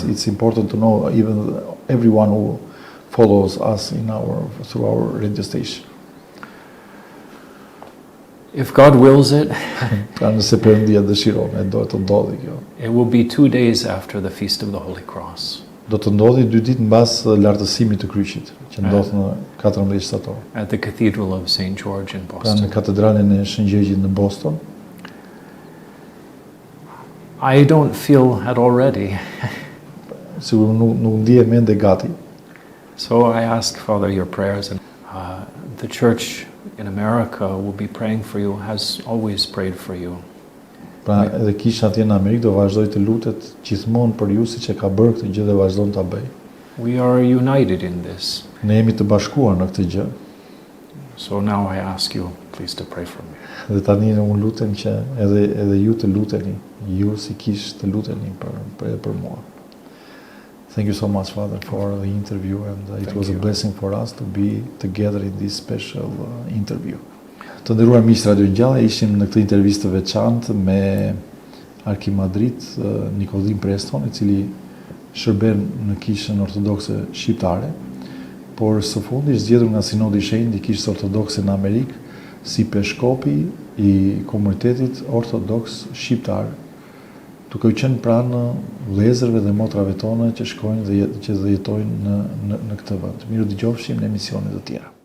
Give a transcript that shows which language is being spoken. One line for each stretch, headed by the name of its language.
English: it's important to know even everyone who follows us through our radio station. If God wills it,
Albanian: Pra nëse Perëndia dëshiron, do të ndodhi kjo.
English: it will be 2 days after the Feast of the Holy Cross
Albanian: Do të ndodhi 2 ditë mbas lartësimit të kryqit, që ndodh në 14 shtator.
English: at the Cathedral of St. George in
Albanian: Pra në
English: Boston.
Albanian: Katedralin e Shëngjëgjit në Boston.
English: I don't feel at all ready.
Albanian: Sigur nuk ndihem ende gati.
English: So I ask, Father, your prayers, and the church in America will be praying for you, has always prayed for you.
Albanian: Pra edhe kisha atje në Amerikë do vazhdoj të lutet gjithmonë për ju, siç e ka bërë këtë gjë dhe vazhdon ta bëj.
English: We are united in this.
Albanian: Ne jemi të bashkuar në këtë gjë.
English: So now I ask you, please, to pray for me.
Albanian: Dhe tani unë lutem që edhe ju të luteni, ju si kish të luteni për mua.
English: Thank you so much, Father, for the interview, and it Thank was a you. blessing for us to be together in this special interview.
Albanian: Të nderuar miq Radio Ngjallja, ishim në këtë intervistë të veçantë me Arkimandrit Nikodhim Preston, I cili shërben në Kishën Ortodokse Shqiptare, por së fundi është zgjedhur nga Sinodi I Shenjtë I Kishës Ortodokse në Amerikë si Peshkopi I komunitetit ortodoks shqiptar, duke u qenë pranë vëllezërve dhe motrave tona që shkojnë dhe jetojnë në këtë vend. Miru dëgjofshim në emisione të tjera.